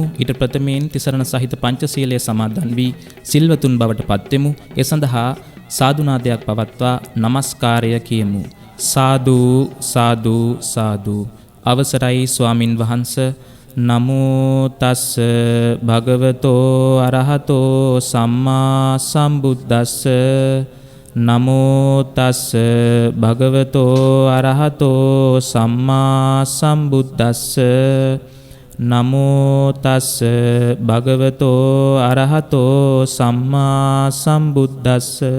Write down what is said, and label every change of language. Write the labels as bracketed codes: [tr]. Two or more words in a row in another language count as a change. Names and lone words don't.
[si] ඊට ප්‍රථමයෙන් තිසරණ සහිත පංචශීලයේ සමාදන් වී සිල්වතුන් බවට පත්වෙමු. ඒ සඳහා සාදුනාදයක් පවත්වා নমස්කාරය කියමු. සාදු සාදු සාදු. අවසරයි ස්වාමින් වහන්සේ. [pi] නමෝ තස් භගවතෝ අරහතෝ සම්මා සම්බුද්දස්ස. නමෝ තස් භගවතෝ අරහතෝ සම්මා සම්බුද්දස්ස. නමෝ තස් භගවතෝ අරහතෝ සම්මා සම්බුද්දස්ස.